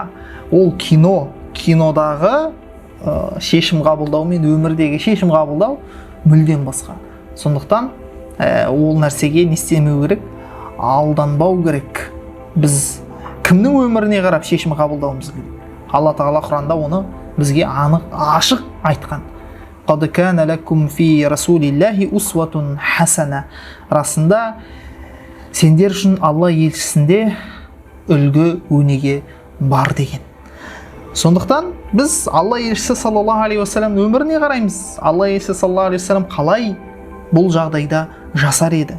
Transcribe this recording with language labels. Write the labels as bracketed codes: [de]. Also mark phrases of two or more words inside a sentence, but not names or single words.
[kk] Ол кинодағы шешім қабылдау мен өмірдегі шешім қабылдау мүлдем басқа. Сондықтан ол нәрсеге не істемеу керек? Алданбау керек. Біз кімнің өміріне қарап шешім қабылдауымыз керек? Алла Тағала Құранда оны бізге анық, ашық айтқан. [ar] قد كان لكم في رسول الله أسوة حسنة. [kk] Расында сендер үшін Алла елшісінде үлгі өнеге бар деген. Сондықтан біз Алла елшісі [ar] صلى الله عليه وسلم [kk] өміріне қараймыз. Алла елшісі [ar] صلى الله عليه وسلم [kk] қалай бұл жағдайда жасар еді?